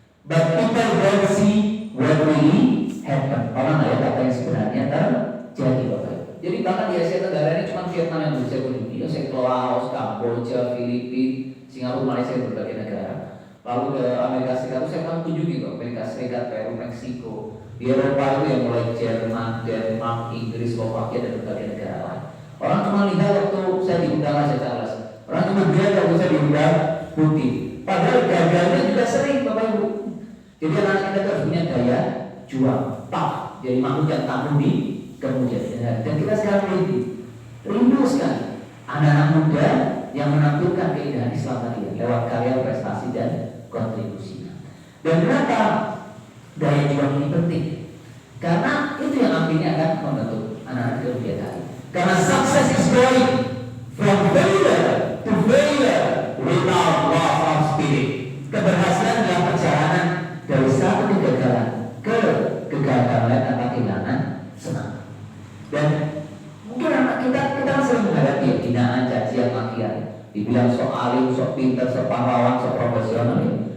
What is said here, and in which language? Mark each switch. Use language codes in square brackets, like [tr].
[en] But people don't see what really happen. [id] Orang nggak lihat apa yang sebenarnya terjadi, Bapak Ibu. Jadi bahkan di Asia Tenggara ini cuma Vietnam yang bisa kunjungi. Saya ke Laos, Kamboja, Filipina, Singapura, Malaysia, berbagai negara. Lalu ke Amerika Serikat saya akan kunjungi kok, Amerika Serikat, Peru, Meksiko. Di Eropa itu yang mulai Jerman, Denmark, Inggris, Slovakia dan berbagai negara lain. Orang cuma lihat waktu saya diundang aja Charles. Orang cuma lihat waktu saya diundang putih. Padahal gagalnya juga sering Bapak Ibu. Jadi anak kita harus punya daya juang, tak jadi makhluk yang tangguh di kemudian. Dan kita sekarang rindu sekali anak-anak muda yang menampilkan keindahan Islam tadi lewat karya, prestasi dan kontribusinya. Dan kenapa daya juang ini penting? Karena itu yang akhirnya akan membentuk anak-anak di kemudian hari. [en] Karena success is going from failure to failure without loss of spirit. [id] Keberhasilan adalah perjalanan dari satu kegagalan ke kegagalan tanpa kehilangan semangat. Dan mungkin anak kita sering menghadapi hinaan, cacian, makian. Dibilang sok alim, sok pintar, sok pahlawan, sok profesional ya.